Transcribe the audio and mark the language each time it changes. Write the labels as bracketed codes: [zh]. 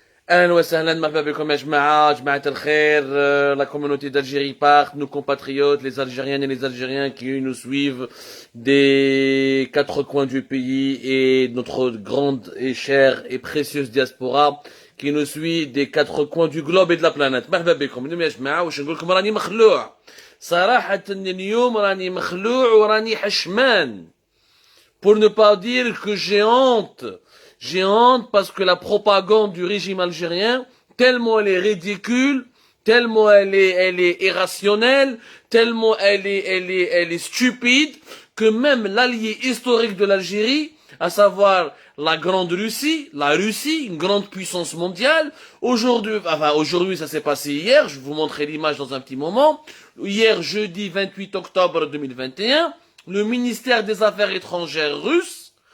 [ar] أهلا وسهلا مرحبا بكم يا جماعة الخير, [fr] la communauté d'Algérie part, nos compatriotes, les Algériennes et les Algériens qui nous suivent des quatre coins du pays et notre grande et chère et précieuse diaspora qui nous suit des quatre coins du globe et de la planète. [ar] مرحبا بكم. اليوم يا جماعة واش نقول لكم راني مخلوع. صراحة اليوم راني مخلوع وراني حشمان. [fr] Pour ne pas dire que j'ai honte. J'ai honte parce que la propagande du régime algérien, tellement elle est ridicule, tellement elle est irrationnelle, tellement elle est stupide, que même l'allié historique de l'Algérie, à savoir la grande Russie, une grande puissance mondiale, aujourd'hui ça s'est passé hier, je vais vous montrer l'image dans un petit moment, hier jeudi 28 octobre 2021, le ministère des Affaires étrangères russe,